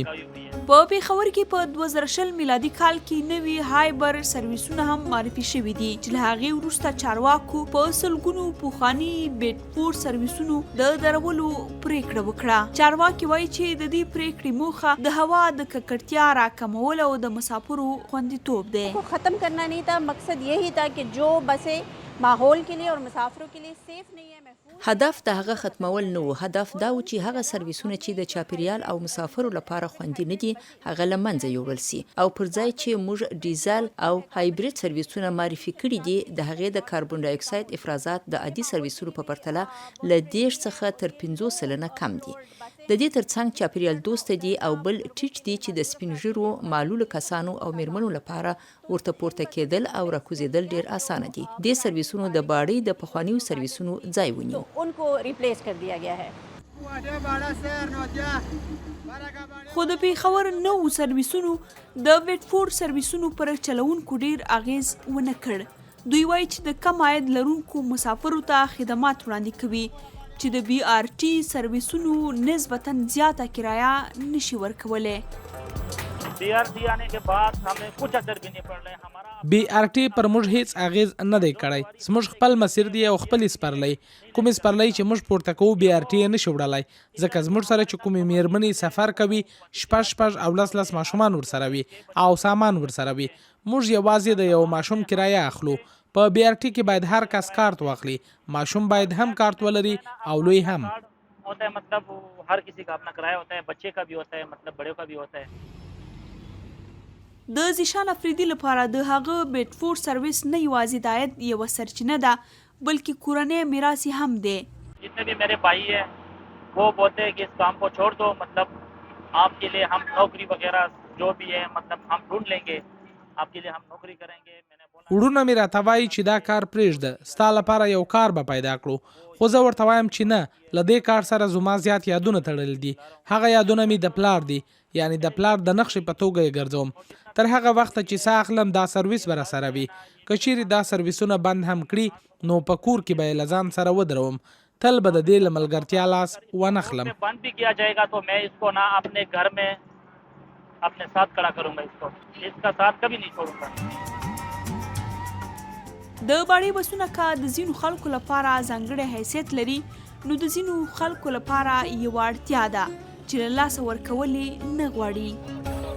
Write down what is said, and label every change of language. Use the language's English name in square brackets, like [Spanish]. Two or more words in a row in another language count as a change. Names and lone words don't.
[Pashto] په پېښور کې په 2020 میلادي کال کې نوي هایبر سرویسونه هم معرفي شوي دي چې له هغې وروسته چارواکو په سلګونو پخواني بیټفورډ سرویسونو د درولو پرېکړه وکړه. چارواکي وایي چې د دې پرېکړې موخه د هوا د ککړتیا راکمول او د مسافرو خوندیتوب دی. [Urdu] ختم کرنا نہیں تھا، مقصد یہی تھا کہ جو بسیں ماحول کے لیے اور مسافروں کے لیے سیف نہیں ہے. [Pashto] هدف د هغه ختمول نه و. هدف دا و چې هغه سرویسونه چې د چاپیریال او مسافرو لپاره خوندي نه دي هغه له منځه یوړل سي او پر ځای چې موږ ډیزل او هایبرید سرویسونه معرفي کړي دي د هغې د کاربن ډای اکساید افرازات د عادي سرویسونو په پرتله له 10 څخه تر 50 سلنه کم دي. د دې ترڅنګ چاپیریال دوست دي او بل ټیټ دي چې د سپین ژیرو معلول کسانو او میرمنو لپاره ورته پورته کېدل او راکوزېدل ډیر اسانه دي. دې سرویسونو د باړې د پخوانیو سرویسونو ځای ونیو. [Urdu] ان کو ریپلیس کر دیا گیا ہے. [Pashto] خو د پیښور نوو سرویسونو د ویټفورډ سرویسونو پر چلوونکو ډیر اغیز ونه کړ. دوی وایي چې د کم عاید لرونکو مسافرو ته خدمات وړاندې کوي چې د بی آر ټي سرویسونو نسبتاً زیاته کرایه نشي ورکولی. [Urdu] BRT آنے کے بعد ہمیں کچھ اثر بھی نہیں پڑ رہا ہے ہمارا. [Pashto] بی آر ټي پر موږ هیڅ اغیز نه دی کړی. زموږ خپل مسیر دی او خپل سپرلی کوم سپرلی چې موږ پورته کوو بی آر ټي نه شو وړلای ځکه زموږ سره چې کومې میرمنې سفر کوي شپږ او لس ماشومان ورسره وي او سامان ورسره وي. موږ یوازې د یو ماشوم کرایه اخلو. په بی آر ټي کې باید هر کس کارت واخلي. ماشوم باید هم کارت ولري او لوی هم. [Urdu] ہوتا ہے مطلب ہر کسی کا اپنا کرایہ ہوتا ہے، بچے کا بھی ہوتا ہے، مطلب بڑے کا بھی ہوتا ہے. [Pashto] د زیشان افریدي لپاره د هغه بیټفورډ سرویس نه یوازې د عاید یوه سرچینه ده بلکې کورنۍ میراث هم دی. [Urdu] جتنے بھی میرے بھائی ہیں وہ بولتے ہیں کہ اس کام کو چھوڑ دو، مطلب آپ کے لیے ہم نوکری وغیرہ جو بھی ہے مطلب ہم ڈھونڈ لیں گے، آپ کے لیے ہم نوکری کریں گے. میں نے بولا [Pashto] وړونه مې راته وایي چې دا کار پرېږده ستا لپاره یو کار به پیدا کړو. خو زه ورته وایم چې نه له دې کار سره زما زیات یادونه تړلي دي. هغه یادونه مې د پلار دي یعنی د پلار د نقشې په توګه یې ګرځوم. تر هغه وخته چې ساه اخلم دا سرویس به راسره وي. که چیرې دا سرویسونه بند هم کړي نو په کور کې به یې له ځان سره ودروم. تل به د دې له ملګرتیا لاس ونه خلم. [Urdu] بند بھی کیا جائے گا تو میں اس کو نا اپنے گھر میں اپنے ساتھ کھڑا کروں گا، اس کا ساتھ کبھی نہیں چھوڑوں گا. [Pashto] د باړې بسونه که د ځینو خلکو لپاره ځانګړی حیثیت لري نو د ځینو خلکو لپاره یوه اړتیا ده چې له لاسه ورکول یې نه غواړي.